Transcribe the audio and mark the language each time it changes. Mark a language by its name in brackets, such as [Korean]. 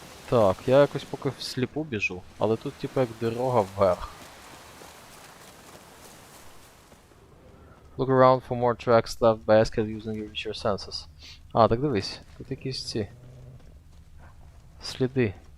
[Ukrainian] Так, я якось поки всліпу біжу, але тут типу як дорога вверх. [English] Look around for more tracks left by Eskel using your senses. [Ukrainian] А, так дивись, тут якісь ці сліди.